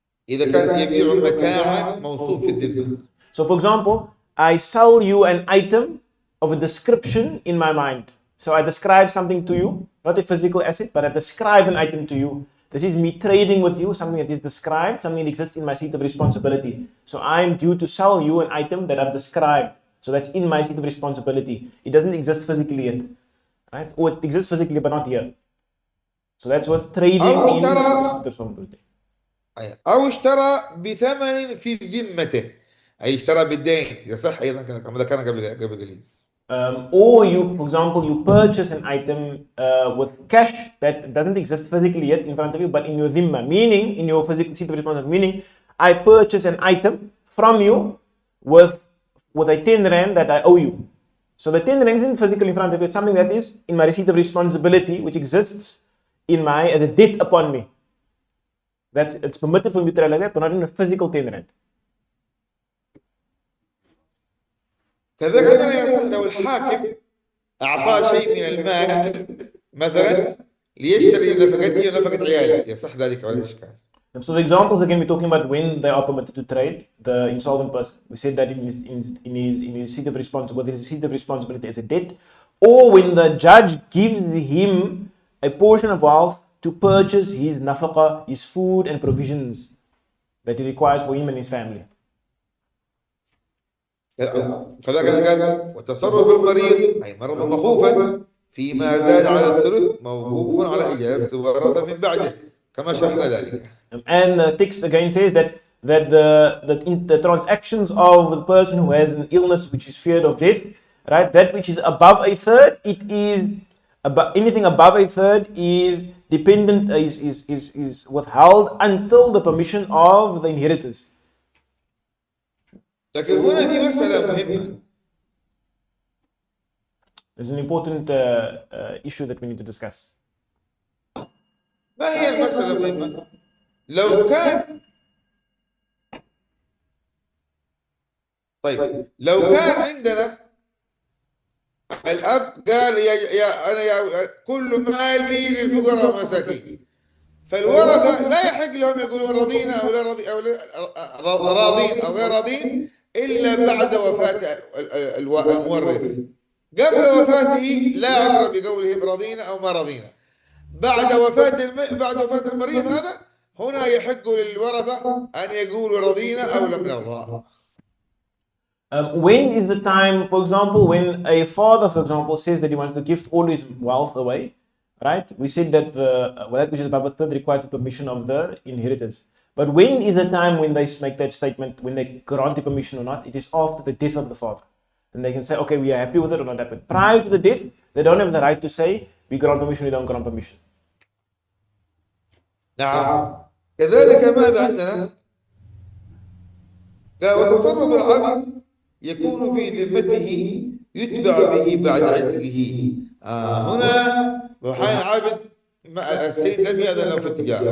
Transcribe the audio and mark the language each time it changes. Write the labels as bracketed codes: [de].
[ar] إذا كان يبيع متاعا موصوف في الذمة. [en] So for example, I sell you an item of a description in my mind. So I describe something to you, not a physical asset, but I describe an item to you. This is me trading with you, something that is described, something that exists in my seat of responsibility. So I'm due to sell you an item that I've described. So that's in my seat of responsibility. It doesn't exist physically yet, right? Or it exists physically but not here. So that's what's trading in seat of responsibility. [ar] أو اشترى بثمن في ذمته، أي اشترى بالدين يصح أيضا كما ذكرنا قبل قليل. [en] Or you, for example, you purchase an item with cash that doesn't exist physically yet in front of you, but in your dhimma, meaning in your physical seat of responsibility, meaning I purchase an item from you with a 10 rand that I owe you. So the 10 rand isn't physically in front of you, it's something that is in my receipt of responsibility, which exists as a debt upon me. It's permitted for me to trade like that, but not in a physical 10 rand. [ar] كذلك عندنا يصح لو الحاكم أعطاه شيء من المال مثلا ليشتري نفقته ونفقة عياله، يصح ذلك ولا إشكال. [en] So the examples again we're talking about when they are permitted to trade, the insolvent person. We said that in his seat of responsibility, his seat of responsibility as a debt, or when the judge gives him a portion of wealth to purchase his nafaqah, his food and provisions that he requires for him and his family. [ar] كذلك قال وتصرف المريض أي مرضا مخوفا فيما زاد على الثلث موقوف على إجازة الورثة من بعده كما شرحنا ذلك. [en] And the text again says that the transactions of the person who has an illness which is feared of death, right? That which is above a third, anything above a third is dependent, is withheld until the permission of the inheritors. [ar] لكن هنا في مسألة مهمة. [en] It's an important issue that we need to discuss. [ar] ما هي المسألة المهمة؟ لو كان طيب لو كان عندنا الأب قال أنا كل مالي للفقراء والمساكين، فالورثة لا يحق لهم يقولون رضينا أو لا رضي أو راضين أو غير راضين إلا بعد وفاة المورث. قبل وفاته لا عبرة بقولهم رضينا أو ما رضينا. بعد وفاة المريض هذا هنا يحق للورثة أن يقولوا رضينا أو لم نرضى. [en] When is the time, for example, when a father, for example, says that he wants to give all his wealth away, right? We said that that which is above a third requires the permission of the inheritors. But when is the time when they make that statement, when they grant the permission or not? It is after the death of the father. And they can say, okay, we are happy with it or not happy. Prior to the death, they don't have the right to say, we grant permission, we don't grant permission. [ar] نعم. كذلك ماذا عندنا؟ قال وتصرف العبد يكون في ذمته يتبع به بعد عتقه. هنا وحين عبد السيد لم يأذن له في التجارة.